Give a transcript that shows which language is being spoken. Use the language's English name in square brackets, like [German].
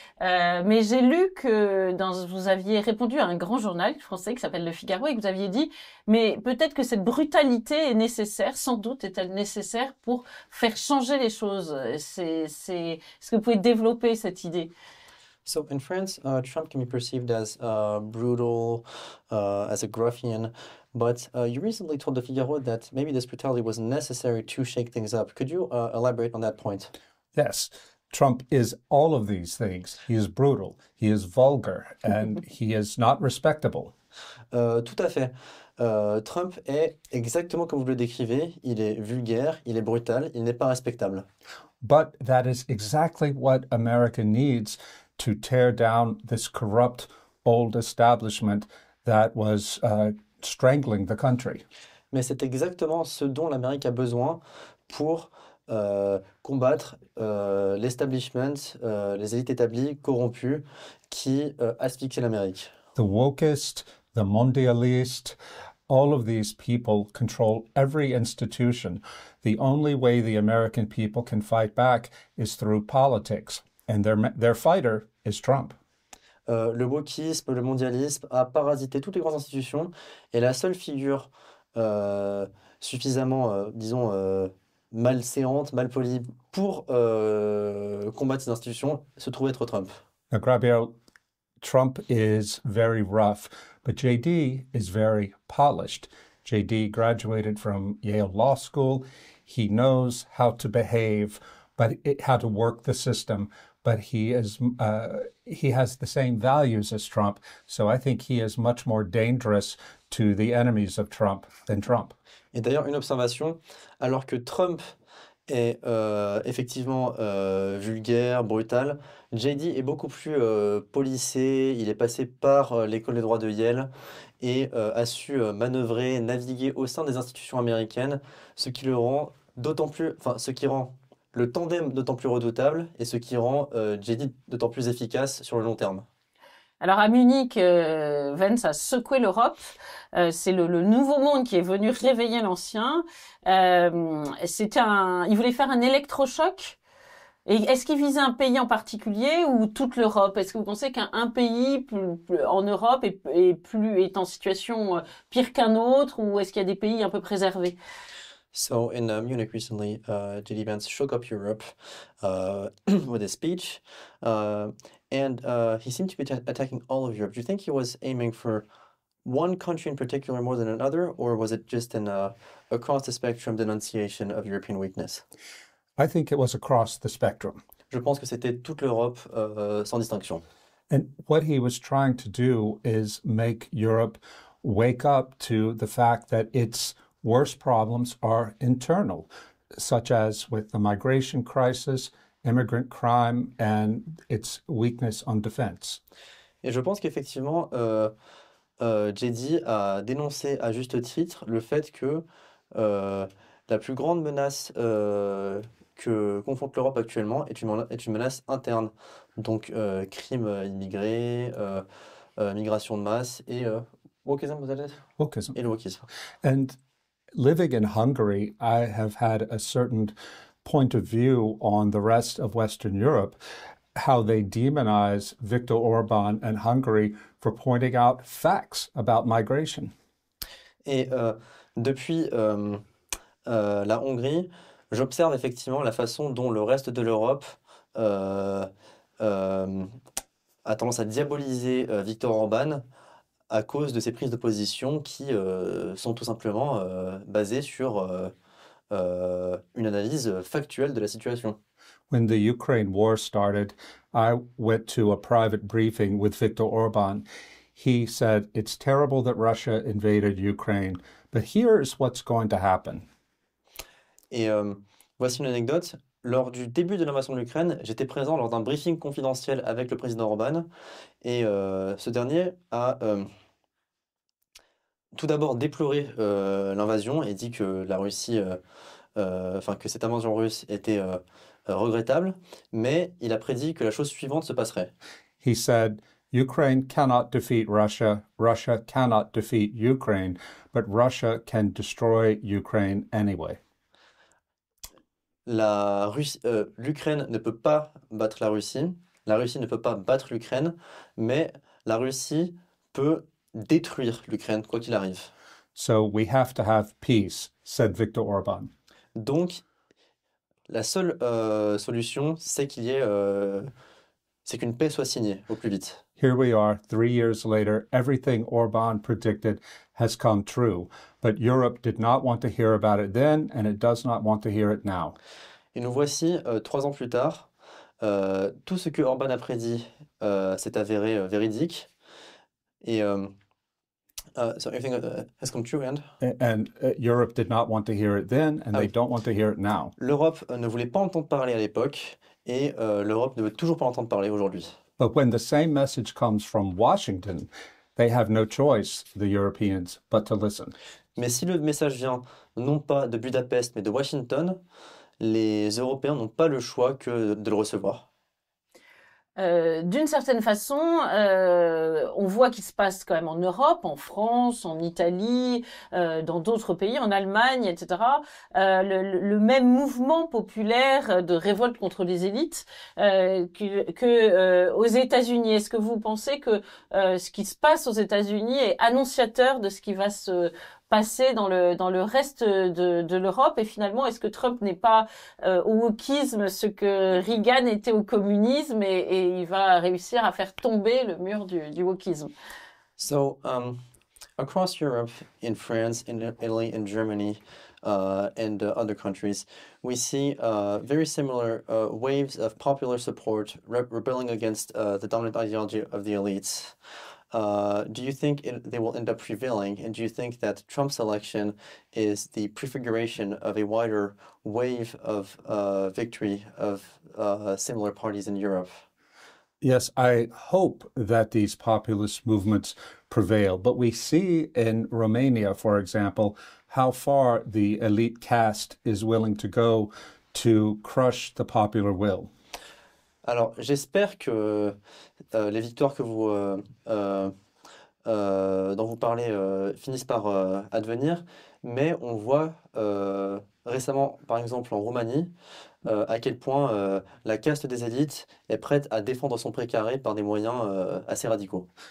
[French] Mais j'ai lu que vous aviez répondu à un grand journal français qui s'appelle Le Figaro et que vous aviez dit, mais peut-être que cette brutalité est nécessaire, sans doute est-elle nécessaire pour faire changer les choses. Est-ce que vous pouvez développer cette idée? [English] So in France, Trump can be perceived as brutal, as a ruffian, but you recently told the Figaro that maybe this brutality was necessary to shake things up. Could you elaborate on that point? Yes, Trump is all of these things. He is brutal, he is vulgar, and he is not respectable. [French] Tout à fait. Trump est exactement comme vous le décrivez. Il est vulgaire, il est brutal, il n'est pas respectable. [English] But that is exactly what America needs to tear down this corrupt old establishment that was strangling the country. [French] Mais c'est exactement ce dont l'Amérique a besoin pour combattre l'establishment, les élites établies corrompues qui asphyxient l'Amérique. [English] The wokest, the mondialist, all of these people control every institution. The only way the American people can fight back is through politics. And their fighter is Trump. [French] Le wokisme, le mondialisme a parasité toutes les grandes institutions et la seule figure suffisamment, disons, malséante, malpolie pour combattre ces institutions se trouve être Trump. [English] Now, Gabriel, Trump is very rough, but JD is very polished. JD graduated from Yale Law School. He knows how to behave, how to work the system. But he has the same values as Trump, so I think he is much more dangerous to the enemies of Trump than Trump. [French] Et d'ailleurs, une observation, alors que Trump est effectivement vulgaire, brutal, JD est beaucoup plus policé, il est passé par l'école de droit de Yale et a su manœuvrer, naviguer au sein des institutions américaines, ce qui le rend d'autant plus, enfin, ce qui rend le tandem d'autant plus redoutable et ce qui rend JD d'autant plus efficace sur le long terme. Alors à Munich, Vance a secoué l'Europe. C'est le nouveau monde qui est venu réveiller l'ancien. Il voulait faire un électrochoc. Et est-ce qu'il visait un pays en particulier ou toute l'Europe? Est-ce que vous pensez qu'un pays en Europe est en situation pire qu'un autre, ou est-ce qu'il y a des pays un peu préservés? [English] So in Munich recently, J.D. Vance shook up Europe with his speech, and he seemed to be attacking all of Europe. Do you think he was aiming for one country in particular more than another, or was it just an across the spectrum denunciation of European weakness? I think it was across the spectrum. [French] Je pense que c'était toute l'Europe sans distinction. [English] And what he was trying to do is make Europe wake up to the fact that its worst problems are internal, such as with the migration crisis, immigrant crime, and its weakness on defense. [French] Et je pense qu'effectivement, JD a dénoncé à juste titre le fait que la plus grande menace que confronte l'Europe actuellement est une menace interne. Donc, crimes immigrés, migration de masse et wokism, vous allez dire? [English] Wokism. [French] Et le wokisme. [English] And living in Hungary, I have had a certain point of view on the rest of Western Europe, how they demonize Viktor Orban and Hungary for pointing out facts about migration. [French] Et depuis la Hongrie, j'observe effectivement la façon dont le reste de l'Europe a tendance à diaboliser Viktor Orban à cause de ses prises de position qui sont tout simplement basées sur une analyse factuelle de la situation. [English] When the Ukraine war started, I went to a private briefing with Viktor Orban. He said, "It's terrible that Russia invaded Ukraine, but here's what's going to happen." [French] Et voici une anecdote. Lors du début de l'invasion de l'Ukraine, j'étais présent lors d'un briefing confidentiel avec le président Orban et ce dernier a tout d'abord déploré l'invasion et dit que la Russie, enfin que cette invasion russe était regrettable, mais il a prédit que la chose suivante se passerait. [English] He said, Ukraine cannot defeat Russia, Russia cannot defeat Ukraine, but Russia can destroy Ukraine anyway. [French] L'Ukraine ne peut pas battre la Russie ne peut pas battre l'Ukraine, mais la Russie peut détruire l'Ukraine, quoi qu'il arrive. [English] So we have to have peace, said Viktor Orban. [French] Donc, la seule solution, c'est c'est qu'une paix soit signée au plus vite. [English] Here we are, 3 years later, everything Orban predicted has come true. But Europe did not want to hear about it then, and it does not want to hear it now. [French] Et nous voici 3 ans plus tard. Tout ce que Orban a prédit s'est avéré véridique. [English] Et so everything has come true, And Europe did not want to hear it then, and they don't want to hear it now. [French] L'Europe ne voulait pas entendre parler à l'époque, et l'Europe ne veut toujours pas entendre parler aujourd'hui. [English] But when the same message comes from Washington, they have no choice, the Europeans, but to listen. [French] Mais si le message vient non pas de Budapest, mais de Washington, les Européens n'ont pas le choix que de le recevoir. D'une certaine façon, on voit qu'il se passe quand même en Europe, en France, en Italie, dans d'autres pays, en Allemagne, etc. Le même mouvement populaire de révolte contre les élites que aux États-Unis. Est-ce que vous pensez que ce qui se passe aux États-Unis est annonciateur de ce qui va se passer dans le reste de l'Europe, et finalement, est-ce que Trump n'est pas au wokisme ce que Reagan était au communisme, et il va réussir à faire tomber le mur du wokisme? [English] So, across Europe, in France, in Italy, in Germany, and other countries, we see very similar waves of popular support rebelling against the dominant ideology of the elites. Do you think they will end up prevailing? And do you think that Trump's election is the prefiguration of a wider wave of victory of similar parties in Europe? Yes, I hope that these populist movements prevail. But we see in Romania, for example, how far the elite caste is willing to go to crush the popular will. [French] Alors, j'espère que les victoires dont vous parlez finissent par advenir, mais on voit récemment, par exemple en Roumanie, à quel point la caste des élites est prête à défendre son précaré par des moyens assez radicaux.